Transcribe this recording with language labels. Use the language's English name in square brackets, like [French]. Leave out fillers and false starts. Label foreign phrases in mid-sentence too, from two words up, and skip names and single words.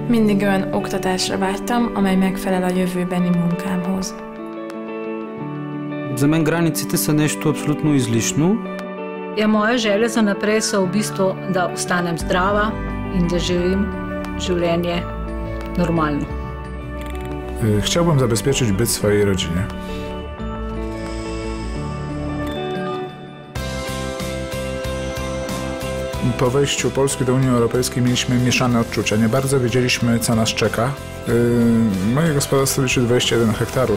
[Hungarian] Mindig olyan oktatásra vágytam, amely megfelel a jövőbeni munkámhoz. [Bulgarian] За мен границите са нещо абсолютно излишно. [Slovenian] Moja želja za naprej so v bistvu, da ostanem zdrava in da živim življenje normalno. [Polish] Chciałbym zabezpieczyć byt swojej rodzinie. Po wejściu Polski do Unii Europejskiej mieliśmy mieszane odczucia. Nie bardzo wiedzieliśmy, co nas czeka. Moje gospodarstwo liczy 21 hektarów.